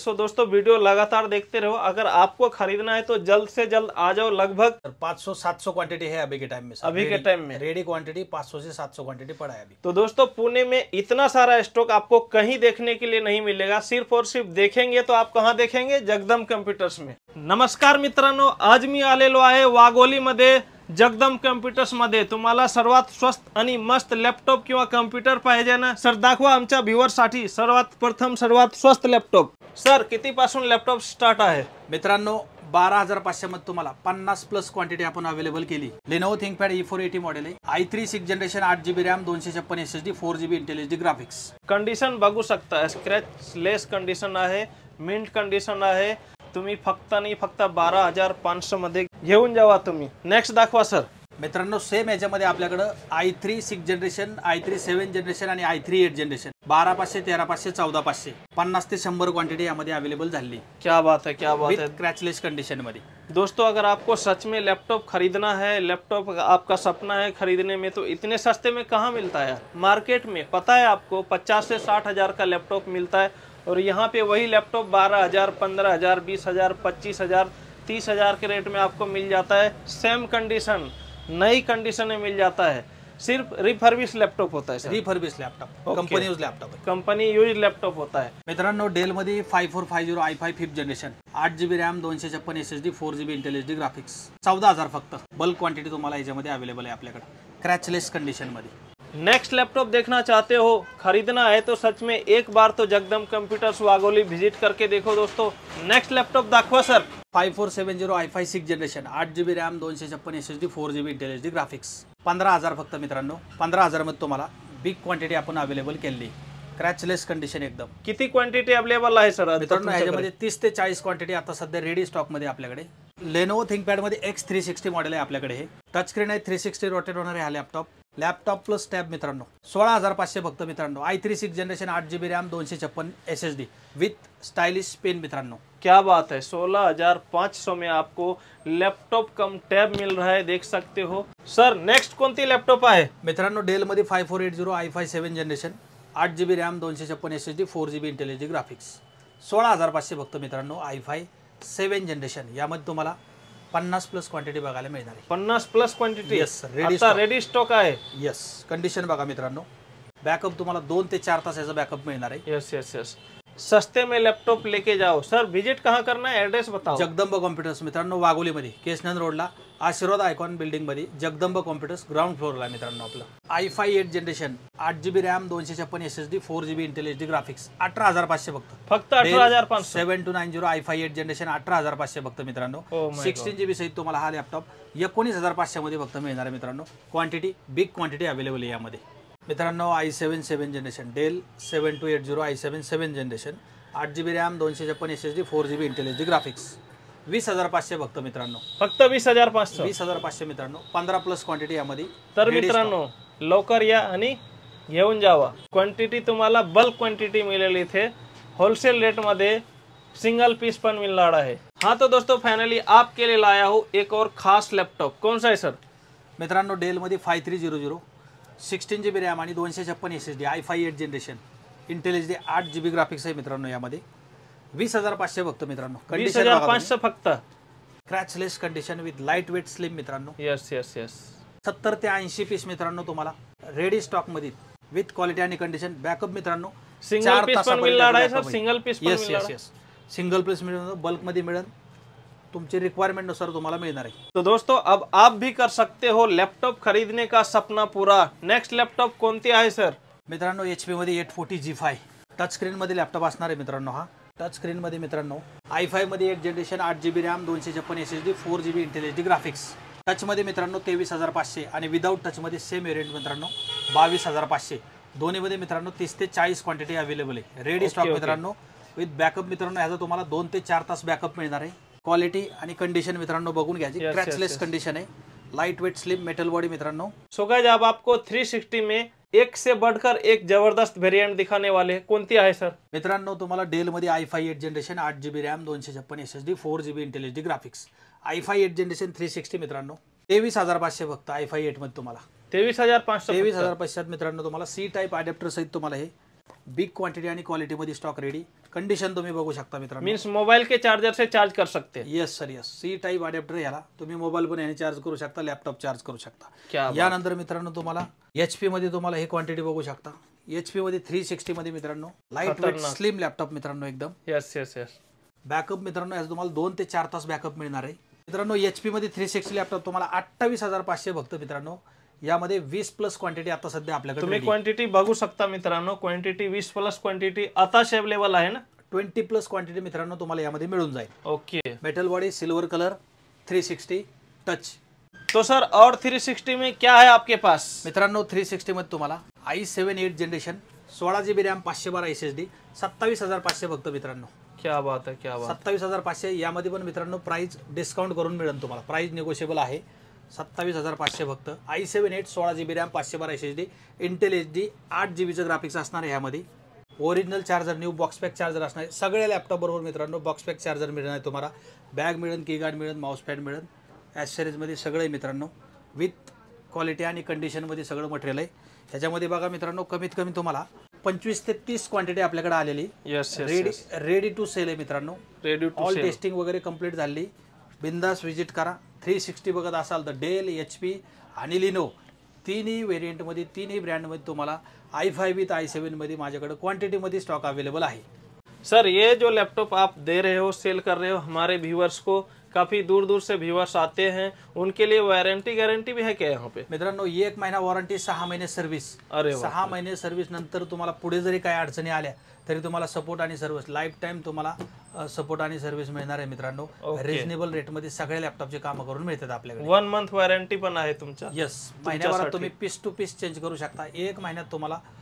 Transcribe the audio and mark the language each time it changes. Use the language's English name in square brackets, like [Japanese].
[Hindi] सो दोस्तों वीडियो लगातार देखते रहो। अगर आपको खरीदना है तो जल्द से जल्द आ जाओ। लगभग 500-700 क्वांटिटी है अभी के टाइम में। अभी के टाइम में रेडी क्वांटिटी 500 से 700 क्वांटिटी पड़ा है अभी। तो दोस्तों पुणे में इतना सारा स्टॉक आपको कहीं देखने के लिए नहीं मिलेगा। सिर्फ और सिर्फ देखेंगे तो आप कहाँ देखेंगे? जगदम कंप्यूटर्स में। [Marathi] नमस्कार मित्रांनो, आज मी आलेलो आहे वाघोली मध्ये जगदम कंप्यूटर्स मध्ये। तुम्हाला सर्वात स्वस्त आणि मस्त लॅपटॉप किंवा कम्प्युटर पाहिजे ना सर, दाखवा आमच्या व्ह्यूअर्ससाठी सर्वात प्रथम सर्वात स्वस्त लॅपटॉप। सर कितीपासून लॅपटॉप स्टार्ट आहे? मित्रांनो 12,500 मध्ये तुम्हाला 50 प्लस क्वांटिटी आपण अवेलेबल केली। लेनोवो थिंकपॅड E480 मॉडेल आहे, i3 6th generation, 8GB RAM, 256 SSD, 4GB Intel HD graphics. Condition बघू शकता, स्क्रॅच लेस कंडिशन आहे, मिंट कंडिशन आहे। तुम्ही फक्त 12,500 मध्ये घेऊन जावा तुम्ही। नेक्स्ट दाखवा सर। मित्रांनो सेम याच्यामध्ये आपल्याकडे i3 6th generation, i3 7th generation आणि i3 8th जनरेशन 12,500, 13,500, 14,500 50 ते 100 क्वांटिटी यामध्ये अवेलेबल झाली। [Hindi] क्या बात है, क्या बात है। [Marathi] क्रैचलेस कंडीशन मध्ये। [Hindi] दोस्तों अगर आपको सच में लैपटॉप खरीदना है, लैपटॉप आपका सपना है खरीदने में, तो इतने सस्ते में कहाँ मिलता है? मार्केट में पता है आपको 50 से 60 हजार का लैपटॉप मिलता है, और यहाँ पे वही लैपटॉप 12,000, 15,000, 20,000, 25,000, 30,000 के रेट में आपको मिल जाता है। सेम कंडीशन, नई कंडीशन में मिल जाता है। सिर्फ रिफर्बिश लैपटॉप होता है sir. Refurbish laptop, company use laptop है, कंपनी यूज लैपटॉप होता है। [Marathi] मित्रांनो डेल मध्ये 5450 i5 5th generation, 8GB RAM, 256 SSD, 4GB Intel HD graphics, 14,000 फक्त। बल्क क्वांटिटी तुम्हाला याच्यामध्ये अवेलेबल आहे आपल्याकडे, क्रैचलेस कंडीशन मध्ये। [Hindi] नेक्स्ट लैपटॉप देखना चाहते हो, खरीदना है तो सच में एक बार तो जगदम कंप्यूटर्स वाघोली विजिट करके देखो दोस्तों। [Marathi] नेक्स्ट लैपटॉप दाखवा sir. 5470 i5 6th generation, 8GB RAM, 256 SSD, 4GB Intel HD graphics, 15,000 फक्त मित्रांनो। 15,000 मध्ये तुम्हाला बिग क्वांटिटी आपण अवेलेबल केली, क्रॅचलेस कंडीशन एकदम। किती क्वांटिटी अवेलेबल आहे सर? मित्रांनो ह्याच्यामध्ये 30 ते 40 क्वांटिटी आता सध्या रेडी स्टॉक मध्ये आपल्याकडे। लेनोवो थिंकपॅडमध्ये X360 मॉडेल आहे आपल्याकडे. हे टच स्क्रीन आहे, 360 रोटेट होणार आहे हा लॅपटॉप प्लस टॅब मित्रांनो. 16,500 फक्त मित्रांनो. i3 6th generation 8GB RAM 256 SSD with stylish pen मित्रांनो. [Hindi] क्या बात है, 16,500 में आपको लैपटॉप कम टैब मिल रहा है, देख सकते हो सर. [Marathi] नेक्स्ट कोणती लॅपटॉप आहे मित्रांनो? डेल मध्ये 5480 i5 7 generation 8GB RAM 256 SSD 4GB Intel HD graphics. 16,500 फक्त मित्रांनो. i5 7 generation. यामध्ये तुम्हाला 50+ क्वांटिटी बघायला मिळणार आहे. 50+ क्वांटिटी. [English] yes, [Marathi] रेडी स्टॉक आहे. येस. कंडिशन बघा मित्रांनो. बॅकअप तुम्हाला 2 ते 4 तास याचा बॅकअप मिळणार आहे. [English] Yes. [Hindi] सस्ते में लैपटॉप लेके जाओ. सर विजिट कहाँ करना है, एड्रेस बताओ. [Marathi] जगदंब कॉम्प्युटर्स मित्रांनो, वाघोलीमध्ये केशनंद रोडला आशीर्वाद आयकॉन बिल्डिंग मध्ये जगदंब कॉम्प्युटर्स ग्राउंड फ्लोअरला मित्रांनो. आपलं i5 8 generation 8GB RAM 256 SSD 4GB Intel HD graphics. 18,500 फक्त 18,500. 7290 i5 8 जनरेशन 18,500 फक्त मित्रांनो. 16GB सहित तुम्हाला हा लॅपटॉप 19,500 मध्ये फक्त मिळणार आहे मित्रांनो. क्वांटिटी बिग क्वांटिटी अवेलेबल आहे यामध्ये मित्रांनो. i7 7 generation del 7280 i7 7 generation 8GB RAM 256 SSD 4GB Intel HD graphics. 20,500 फक्त मित्रांनो. फक्त 20,500. 20,500 मित्रांनो. 15+ क्वांटिटी यामध्ये. तर मित्रांनो लवकर या आणि घेऊन जावा. क्वांटिटी तुम्हाला बल्क क्वांटिटी मिळेल इथे. होलसेल रेट मध्ये सिंगल पीस पण [Hindi] मिलना है. हाँ तो दोस्तों फाइनली आपके लिए लाया हूँ एक और खास लैपटॉप. कौन सा है सर? [Marathi] मित्रांनो डेल मध्ये 5300 16GB रॅम आणि 256 SSD i5 8 generation Intel HD 8GB graphics आहे मित्रांनो. यामध्ये 20,500 फक्त मित्रांनो. 20,500 फक्त. क्रॅचलेस condition with light weight slim मित्रांनो. [English] yes [Marathi] 70 ते 80 पीस मित्रांनो तुम्हाला रेडी स्टॉक मध्ये विथ क्वालिटी आणि कंडिशन. बॅकअप मित्रांनो सिंगल पीस पण मिळणार आहे सर. सिंगल पीस पण मिळणार आहे. सिंगल पीस मिळणार, बल्क मध्ये मिळेल, तुमची रिक्वायरमेंट नुसार तुम्हाला मिळणार आहे. [Hindi] तो दोस्तों अब आप भी कर सकते हो लैपटॉप खरीदने का सपना पूरा. [Marathi] नेक्स्ट लैपटॉप कोणती आहे सर? मित्रांनो HP मध्ये 840 G5 टच स्क्रीन मध्ये लॅपटॉप असणार आहे मित्रांनो. हा टच स्क्रीन मध्ये मित्रांनो i5 मध्ये 8 generation 8GB RAM 256 SSD 4GB Intel HD graphics. Touch मध्ये मित्रांनो 23,500 आणि विदाउट टच मध्ये सेम वेरियंट मित्रांनो 22,500. दोन्ही मध्ये मित्रांनो 30 ते 40 क्वांटिटी अवेलेबल आहे. रेडी स्टॉक मित्रांनो विथ बॅकअप मित्रांनो. याचा तुम्हाला 2 ते 4 तास बॅकअप मिळणार आहे. क्वालिटी आणि कंडिशन मित्रांनो बघून घ्यायची. क्रॅचलेस कंडिशन आहे, light weight slim metal body मित्रांनो. [Hindi] सो गाइस अब आपको 360 में एक से बढ़कर एक जबरदस्त वेरिएंट दिखाने वाले. [Marathi] कोणती आहे सर? मित्रांनो तुम्हाला डेल मध्ये i5 8 generation 8GB RAM 256 SSD 4GB Intel HD graphics i5 8 generation 360 मित्रांनो. 23,500 फक्त i5 8 मध्ये तुम्हाला. 23,500 मित्रांनो तुम्हाला. सी टाइप अडॅप्टर सहित तुम्हाला हे बिग क्वांटिटी आणि क्वालिटी मध्ये स्टॉक रेडी. कंडिशन तुम्ही बघू शकता मित्रांनो. [Hindi] मीन्स मोबाईल के चार्जर से चार्ज कर सकते हैं. [English] Yes sir yes. [Marathi] C type adapter याला तुम्ही मोबाईल पण याने चार्ज करू शकता, लॅपटॉप चार्ज करू शकता. यानंतर मित्रांनो तुम्हाला HP मध्ये तुम्हाला हे क्वांटिटी बघू शकता. HP मध्ये 360 मध्ये मित्रांनो लाइट वेट स्लिम लॅपटॉप मित्रांनो एकदम. [English] Yes. [Marathi] बॅकअप मित्रांनो याचा तुम्हाला 2 ते 4 तास बॅकअप मिळणार आहे मित्रांनो. HP मध्ये 360 लॅपटॉप तुम्हाला 28,500 फक्त मित्रांनो. यामध्ये 20+ क्वांटिटी आता सध्या आपल्याकडे. तुम्ही क्वांटिटी बघू शकता मित्रांनो. क्वांटिटी 20+ क्वांटिटी आताच अवेलेबल आहे ना. 20+ क्वांटिटी मित्रांनो तुम्हाला यामध्ये मिळून जाईल. [English] Okay. Metal body, silver colour, 360 touch. [Hindi] तो सर और 360 में क्या है आपके पास? [Marathi] मित्रांनो 360 मध्ये तुम्हाला i7 8 generation 16GB RAM 512 SSD 27,500 फक्त मित्रांनो. [Hindi] क्या बात है, क्या बात. [Marathi] 27,500. यामध्ये पण मित्रांनो प्राइस डिस्काउंट करून मिळेल तुम्हाला. प्राइस निगोशिएबल आहे. 27,500 फक्त. i7 8 16GB RAM 512 SSD Intel HD 8GB graphics असणार आहे. यामध्ये original charger, new box pack charger असणार आहे. सगळ्या लॅपटॉप बरोबर मित्रांनो बॉक्स पॅक चार्जर मिळणार आहे तुम्हाला. बॅग मिळेल, कीगार्ड मिळेल, माउस पॅड मिळेल. ॲक्सेसरीज मध्ये सगळे मित्रांनो विथ क्वालिटी आणि कंडिशन मध्ये सगळं मटेरियल आहे. ह्याच्यामध्ये बघा मित्रांनो कमीत कमी तुम्हाला 25 ते 30 क्वांटिटी आपल्याकडे आलेली. रेडी टू सेल आहे मित्रांनो. ऑल टेस्टिंग वगैरे कंप्लीट झाली. बिंदास विजिट करा. 360 बघत असाल तर डेल, HP आणि लिनो तीनही वेरियंट मध्ये, तीनही ब्रँड मध्ये तुम्हाला i5 विथ i7 मध्ये माझ्याकडे क्वांटिटी मध्ये स्टॉक अवेलेबल आहे. [Hindi] सर ये जो लैपटॉप आप दे रहे हो, सेल कर रहे हो हमारे व्यूअर्स को, काफी दूर दूर से व्यूअर्स आते हैं, उनके लिए वारंटी गारंटी भी है क्या यहाँ पे? [Marathi] मित्रांनो 1 महिना वॉरंटी, 6 महिने सर्व्हिस. 6 महिने सर्व्हिस नंतर तुम्हाला पुढे जरी काही अडचणी आल्या तरी तुम्हाला सपोर्ट आणि सर्व्हिस लाईफ टाइम तुम्हाला सपोर्ट आणि सर्व्हिस मिळणार आहे मित्रांनो. रिजनेबल रेट मध्ये सगळे लॅपटॉपचे काम करून मिळतात आपल्याकडे. 1 मंथ वॉरंटी पण आहे तुमच्या. येस. महिन्याभरात तुम्ही पीस टू पीस चेंज करू शकता. 1 महिन्यात तुम्हाला